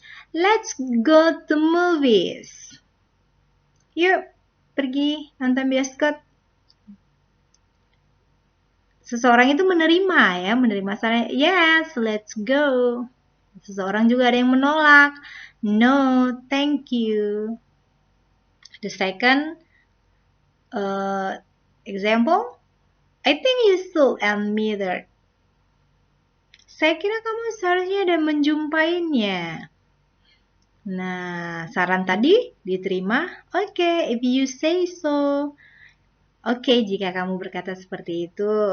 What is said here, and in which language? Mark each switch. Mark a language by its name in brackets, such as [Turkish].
[English] Let's go to movies. [Indonesian] Yuk, pergi nonton bioskop. Seseorang itu menerima ya, menerima saran. [English] Yes, let's go. [Indonesian] Seseorang juga ada yang menolak. [English] No, thank you. The second example, I think you should and me that. [Indonesian] Saya kira kamu seharusnya ada menjumpainya. Nah, saran tadi diterima. [English] Okay, if you say so. [Indonesian] Oke, jika kamu berkata seperti itu.